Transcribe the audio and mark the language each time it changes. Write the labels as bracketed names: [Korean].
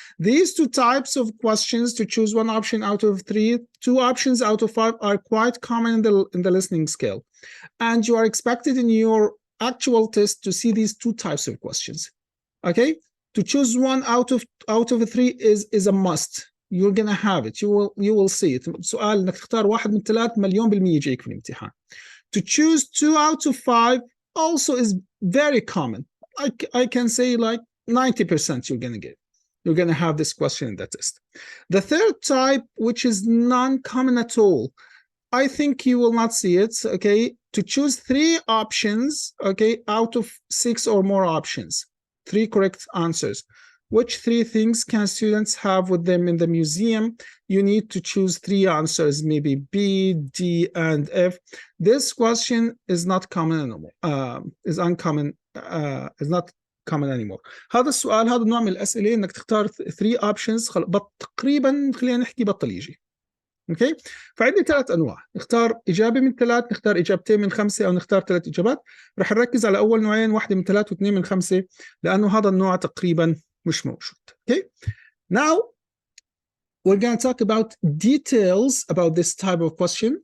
[English] These 2 types of questions, to choose one option out of 3, 2 options out of 5, are quite common in the listening scale. And you are expected in your actual test to see these 2 types of questions. Okay, to choose one out of 3 is a must. You're gonna have it. You will see it. [Arabic] سؤال انك تختار واحد من 3 مليون بالمية يجيك في الامتحان. [English] To choose 2 out of 5 also is very common. I can say like 90% you're going to get. You're going to have this question in the test. The third type, which is non-common at all, I think you will not see it, okay? To choose 3 options, okay, out of 6 or more options, 3 correct answers. Which 3 things can students have with them in the museum? You need to choose 3 answers, maybe B, D, and F. This question is not common anymore. Is uncommon, is not common anymore. [Arabic] هذا السؤال، هذا النوع من الأسئلة إنك تختار 3 options تقريبا خلينا نحكي بطل يجي. اوكي، فعندي 3 انواع، نختار اجابه من 3، نختار اجابتين من 5، او نختار 3 اجابات. رح نركز على اول نوعين، واحده من 3 و2 من 5، لانه هذا النوع تقريبا مش موجود. [English] Okay, now we're going to talk about details about this type of question.